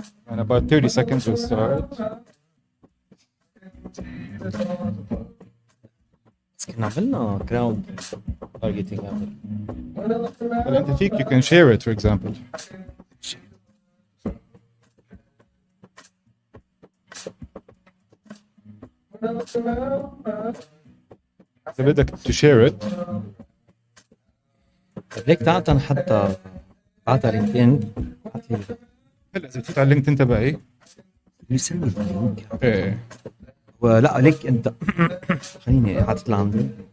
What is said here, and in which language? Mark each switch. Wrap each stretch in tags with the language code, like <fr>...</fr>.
<en>In about 30 seconds we'll start.</en> <ar>بس كنا عملنا كراود تارجتنج قبل. هلا انت فيك</ar> <en>you can share it for example.</en> <ar>إذا بدك</ar> <en>to share it.</en> <ar>طيب ليك تعال حتى بعتها لينكدين. هلا إذا بتفوت على اللينكدين تبعي. يسمي اللينك. ايه. ولا ليك انت. خليني حاطط لعندي.</ar>